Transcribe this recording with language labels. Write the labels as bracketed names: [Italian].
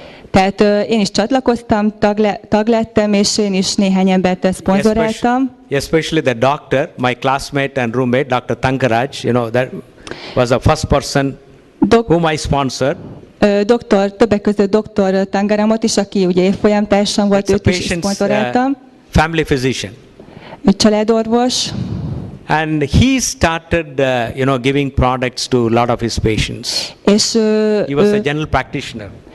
[Hungarian] Tehát én is csatlakoztam, tag lettem, és én is néhány embert szponzoráltam. [English] Especially the doctor, my classmate and roommate, Dr. Tankaraj, that was the first person whom I sponsored. [Hungarian] Többek között Dr. Tangaramot is, aki ugye évfolyamtársam volt, őt is szponzoráltam. [English] Family physician. [Hungarian] Családorvos. [English] And he started, giving products to a lot of his patients. [Hungarian] És [English] he was a general practitioner.